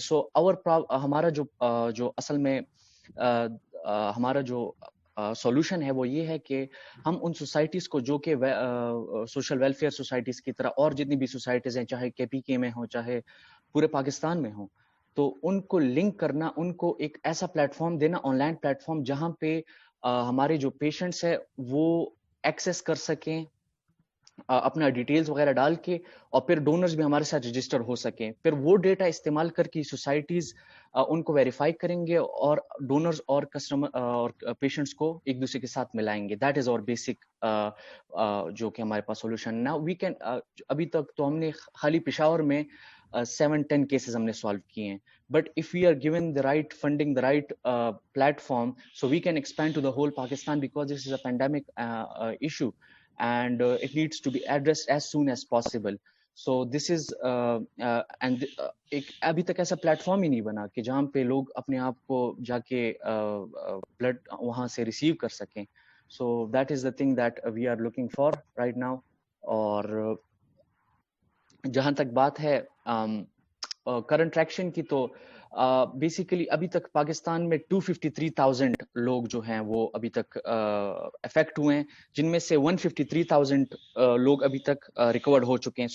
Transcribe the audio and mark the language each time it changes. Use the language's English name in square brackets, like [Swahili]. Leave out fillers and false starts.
[Urdu] سو ہمارا جو اصل میں ہمارا جو سولوشن ہے وہ یہ ہے کہ ہم ان سوسائٹیز کو جو کہ سوشل ویلفیئر سوسائٹیز کی طرح اور جتنی بھی سوسائٹیز ہیں, چاہے کے پی کے میں ہوں چاہے پورے پاکستان میں ہوں, تو ان کو لنک کرنا, ان کو ایک ایسا پلیٹ فارم دینا, آن لائن پلیٹ فارم, جہاں پہ ہمارے جو پیشنٹس ہیں وہ ایکسیس کر سکیں اپنا ڈیٹیلز وغیرہ ڈال کے, اور پھر ڈونرز بھی ہمارے ساتھ رجسٹر ہو سکیں. پھر وہ ڈیٹا استعمال کر کے سوسائٹیز ان کو ویریفائی کریں گے اور ڈونرز اور کسٹمر اور پیشنٹس کو ایک دوسرے کے ساتھ ملائیں گے. دیٹ از اور بیسک جو کہ ہمارے پاس سولوشن. نا وی کین, ابھی تک تو ہم نے خالی پشاور میں 7-10 کیسز ہم نے سالو کیے ہیں, but [English] if we are given the right funding, the right platform, so we can expand to the whole Pakistan, because this is a pandemic issue and it needs to be addressed as soon as possible. So this is and [Urdu] ایک ابھی تک ایسا plate form ہی نہیں بنا کہ جہاں پہ لوگ اپنے آپ کو جا کے بلڈ وہاں سے ریسیو کر سکیں. [English] So that is the thing that we are looking for right now. [Urdu] اور جہاں تک بات ہے کرنٹ ٹریکشن کی, تو بیسیکلی ابھی تک پاکستان میں 253,000 لوگ جو ہیں وہ ابھی تک افیکٹ ہوئے ہیں, جن میں سے 153,000 لوگ ابھی تک ریکورڈ ہو چکے ہیں.